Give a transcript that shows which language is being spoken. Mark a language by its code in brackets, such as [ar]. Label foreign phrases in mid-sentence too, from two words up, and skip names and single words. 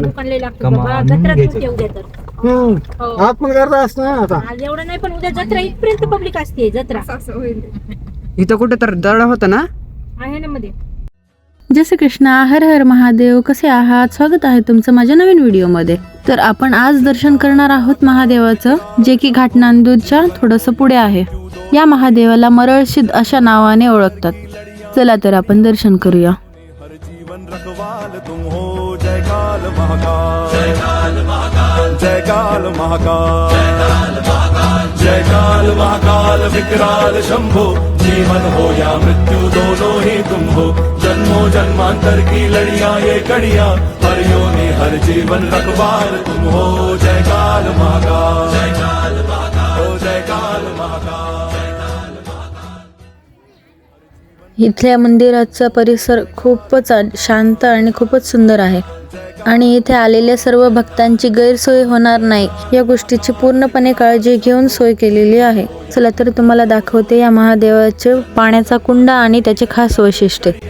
[mr] दुकान लय लागतं बाबा, जत्रात होते उद्या तर. आपण करता असतं ना आता. आज एवढं नाही, पण उद्या जत्रा इथपर्यंत पब्लिक असते. जत्रा इथं कुठे तर दळा होता ना. आहे ना मध्ये. जय श्री कृष्णा, हर हर महादेव. कसे आहात? स्वागत आहे तुमचं माझ्या नवीन व्हिडिओमध्ये. तर आपण आज दर्शन करणार आहोत महादेवाचं, जे की घाटनांदूरच्या थोडंसं पुढे आहे. या महादेवाला मरळसिद्ध अशा नावाने ओळखतात. चला तर आपण दर्शन करूया. [hi] जयकाल महाकाल विकराल शंभो, जीवन हो या मृत्यु दोनों ही तुम हो, जन्मों जन्मांतर की लड़ियां ये कड़ियां, हरियों ने हर जीवन रखवाल तुम हो. जयकाल महाकाल, जयकाल महाकाल, जयकाल महाकाल. [mr] इथल्या मंदिराचा परिसर खूपच शांत आणि खूपच सुंदर आहे आणि इथे आलेल्या सर्व भक्तांची गैरसोय होणार नाही या गोष्टीची पूर्णपणे काळजी घेऊन सोय केलेली आहे. चला तर तुम्हाला दाखवते या महादेवाचे पाण्याचा कुंड आणि त्याचे खास वैशिष्ट्य.